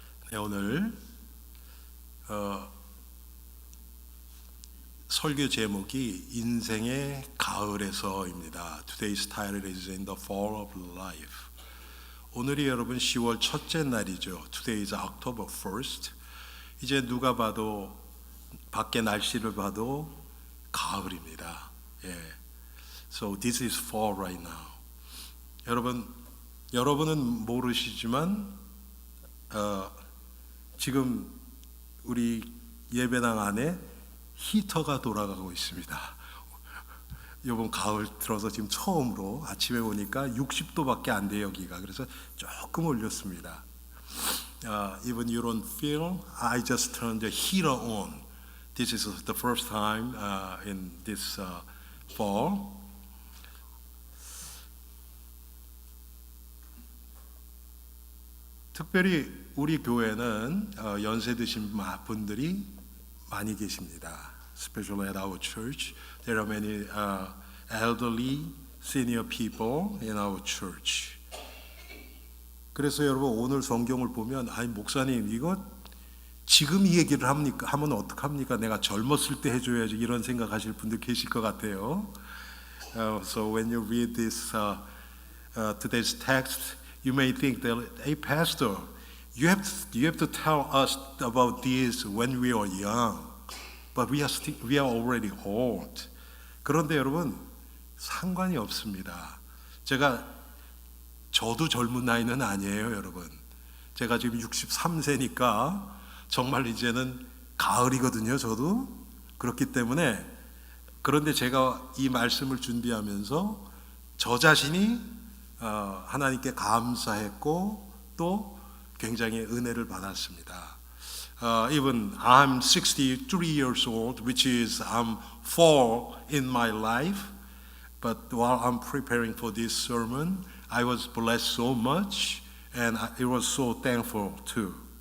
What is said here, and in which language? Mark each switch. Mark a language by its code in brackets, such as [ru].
[ko] 네, 오늘 설교 제목이 인생의 가을에서입니다. [en] Today's title is In the Fall of Life. [ko] 오늘이 여러분 10월 첫째 날이죠. [en] Today is October 1st. [ko] 이제 누가 봐도 밖에 날씨를 봐도 가을입니다. [en] So this is fall right now. [ko] 여러분은 모르시지만 지금 우리 예배당 안에 히터가 돌아가고 있습니다. 이번 가을 들어서 지금 처음으로 아침에 오니까 60도밖에 안 돼요, 여기가. 그래서 조금 올렸습니다. [en] Even you don't feel, I just turned the heater on. This is the first time in this fall. [ko] 특별히 우리 교회는 연세 드신 분들이 많이 계십니다. [en] Especially at our church, there are many elderly, senior people in our church. [ko] 그래서 여러분 오늘 성경을 보면 아니 목사님 이거 지금 이 얘기를 하면 어떡합니까? 내가 젊었을 때 해줘야지 이런 생각하실 분들 계실 것 같아요. [en] So when you read this today's text, you may think that, hey, Pastor, you have to tell us about this when we are young, but we are already old. [ko] 그런데 여러분 상관이 없습니다. 저도 젊은 나이는 아니에요, 여러분. 제가 지금 63세니까 정말 이제는 가을이거든요, 저도. 그렇기 때문에 그런데 제가 이 말씀을 준비하면서 저 자신이 하나님께 감사했고 또 굉장히 은혜를 받았습니다. [en] Even I'm 63 years old, which is I'm fall in my life. But while I'm preparing for this sermon, I was blessed so much, and I was so thankful too.